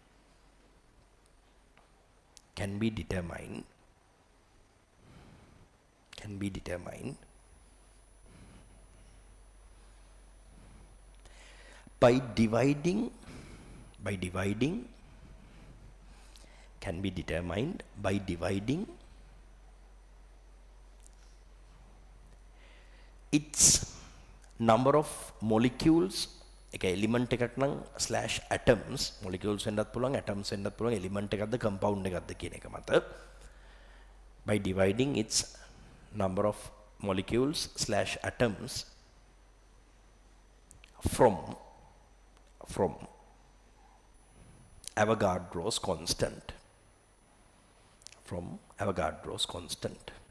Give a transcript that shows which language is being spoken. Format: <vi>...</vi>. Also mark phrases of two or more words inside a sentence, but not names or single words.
<en>by dividing its number of molecules,</en> <si>එක element එකක් නම්</si> <en>slash atoms,</en> <si>molecules වෙන්නත් පුළුවන්, atoms වෙන්නත් පුළුවන්, element එකක්ද compound එකක්ද කියන එක මත,</si> <en>by dividing its number of molecules slash atoms from Avogadro's constant, from Avogadro's constant.</en>